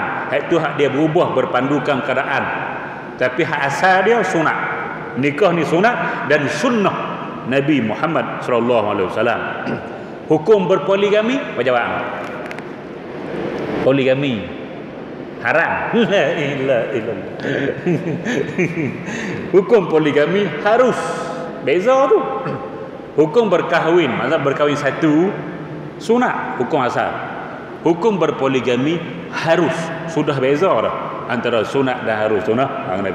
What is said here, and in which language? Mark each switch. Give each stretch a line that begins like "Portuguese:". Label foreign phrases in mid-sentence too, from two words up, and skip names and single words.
Malay: Hak tu hak dia berubah berpandukan keadaan. Tapi hak asal dia sunat. Nikah ni sunat dan sunnah Nabi Muhammad
Arabic: صلى الله عليه وسلم.
Malay: Hukum berpoligami apa jawab? Poligami haram.
Arabic: لا إله إلا الله.
Malay: Hukum poligami harus. Beza tu. Hukum berkahwin, maksud berkahwin satu, sunat, hukum asal. Hukum berpoligami harus, sudah beza dah antara sunat dan harus, sunnah Nabi.